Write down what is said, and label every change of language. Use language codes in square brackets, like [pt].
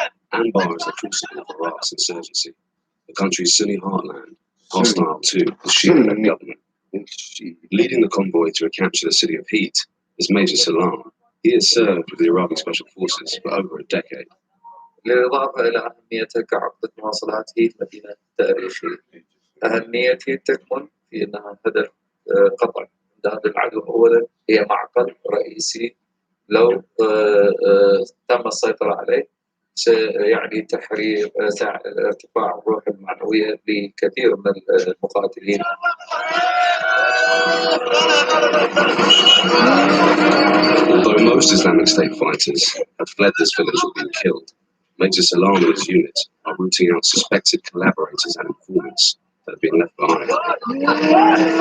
[en] Anbar is the crucible of Iraq's insurgency, the country's Sunni heartland, hostile to the Shia government. Leading the convoy to recapture the city of Heat is Major Salam. He has served with the Iraqi Special Forces for over a decade. [ar] بالإضافة إلى أهميتها كعقدة مواصلات هيت مدينة تاريخية، أهمية هيت تكمن في أنها هدف قطع امداد العدو. أولا هي معقل رئيسي لو تم السيطرة عليه سيعني تحرير ارتفاع الروح المعنوية لكثير من المقاتلين. [en] Although most Islamic State fighters have fled this village or been killed, Major Salam and his unit are rooting out suspected collaborators and informants that have been left behind.